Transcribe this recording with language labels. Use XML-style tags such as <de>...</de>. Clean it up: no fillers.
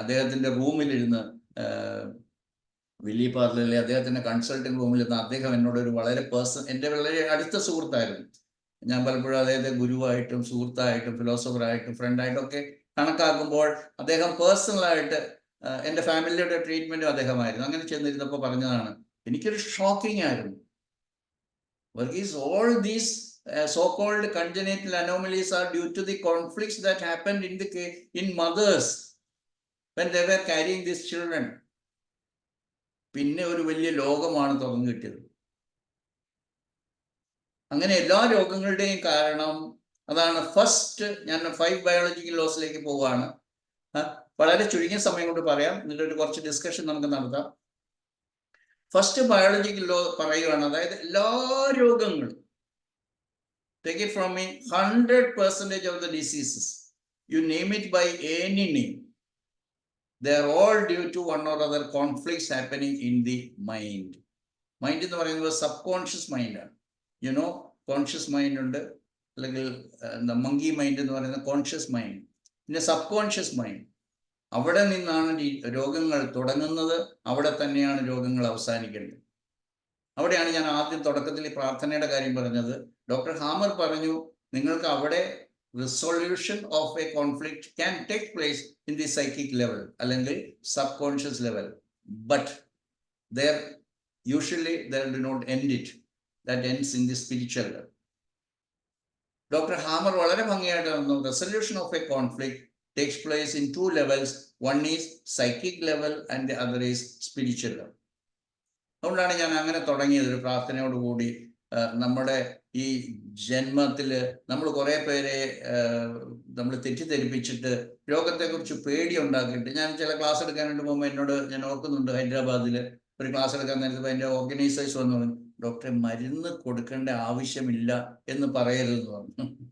<ml>അദ്ദേഹത്തിൻ്റെ റൂമിലിരുന്ന്, വില്ലി പാർലറിലെ അദ്ദേഹത്തിൻ്റെ കൺസൾട്ടിംഗ് റൂമിലിരുന്ന് അദ്ദേഹം എന്നോട് വളരെ എൻ്റെ വളരെ അടുത്ത സുഹൃത്തായിരുന്നു. ഞാൻ പലപ്പോഴും അദ്ദേഹത്തെ ഗുരുവായിട്ടും സുഹൃത്തായിട്ടും ഫിലോസഫറായിട്ടും ഫ്രണ്ടായിട്ടും ഒക്കെ കണക്കാക്കുമ്പോൾ അദ്ദേഹം പേഴ്സണലായിട്ട് എൻ്റെ ഫാമിലിയുടെ ട്രീറ്റ്മെൻറ്റും അദ്ദേഹമായിരുന്നു. അങ്ങനെ ചെന്നിരുന്നപ്പോൾ പറഞ്ഞതാണ്, എനിക്കൊരു ഷോക്കിംഗ് ആയിരുന്നു.</ml> <en>Varghese, all these so-called congenital anomalies are due to the conflicts that happened in mothers when they were carrying these children.</en> <ml>പിന്നെ ഒരു വലിയ ലോകമാണ് തുറന്നു കിട്ടിയത്. അങ്ങനെ എല്ലാ രോഗങ്ങളുടെയും കാരണം അതാണ്. ഫസ്റ്റ് ഞാൻ 5 ബയോളജിക്കൽ ലോസിലേക്ക് പോവുകയാണ്. വളരെ ചുരുങ്ങിയ സമയം കൊണ്ട് പറയാം, എന്നിട്ടൊരു കുറച്ച് ഡിസ്കഷൻ നമുക്ക് നടത്താം. ഫസ്റ്റ് ബയോളജിക്കൽ ലോ പറയുകയാണ്, അതായത് എല്ലാ രോഗങ്ങളും,</ml> <en>take it from me, 100% of the diseases, you name it by any name, they are all due to one or other conflicts happening in the mind.</en> <ml>Mind എന്ന് പറയുന്നത് subconscious മൈൻഡാണ്. You know, conscious mind ഉണ്ട്, അല്ലെങ്കിൽ monkey mind എന്ന് പറയുന്ന conscious mind, പിന്നെ sub conscious mind. അവിടെ നിന്നാണ് രോഗങ്ങൾ തുടങ്ങുന്നത്, അവിടെ തന്നെയാണ് രോഗങ്ങൾ അവസാനിക്കേണ്ടത്. അവിടെയാണ് ഞാൻ ആദ്യം തുടക്കത്തിൽ പ്രാർത്ഥനയുടെ കാര്യം പറഞ്ഞത്. ഡോക്ടർ ഹാമർ പറഞ്ഞു, നിങ്ങൾക്ക് അവിടെ</ml> <en>resolution of a conflict can take place in the psychic level</en> <ml>അല്ലെങ്കിൽ</ml> <en>Subconscious level, but there usually they do not end it, that ends in the spiritual level. Doctor Hamer</en> <ml>വളരെ ഭംഗിയായിട്ട് പറഞ്ഞു,</ml> <en>Resolution of a conflict takes place in 2 levels. One is psychic level and the other is spiritual level.</en> <ml>അതുകൊണ്ടാണ് ഞാൻ അങ്ങനെ തുടങ്ങിയത്, ഒരു പ്രാർത്ഥനയോടുകൂടി. നമ്മുടെ ഈ ജന്മത്തിൽ നമ്മൾ കുറേ പേരെ നമ്മൾ തെറ്റിദ്ധരിപ്പിച്ചിട്ട് രോഗത്തെക്കുറിച്ച് പേടി ഉണ്ടാക്കിയിട്ട്, ഞാൻ ചില ക്ലാസ് എടുക്കാനായിട്ട് പോകുമ്പോൾ ഞാൻ ഓർക്കുന്നുണ്ട്, ഹൈദരാബാദിൽ ഒരു ക്ലാസ് എടുക്കാൻ നേരത്തെ എൻ്റെ ഓർഗനൈസേഴ്സ് വന്നു പറഞ്ഞു, ഡോക്ടറെ മരുന്ന് കൊടുക്കേണ്ട ആവശ്യമില്ല എന്ന് പറയരുതെന്ന് പറഞ്ഞു.</ml>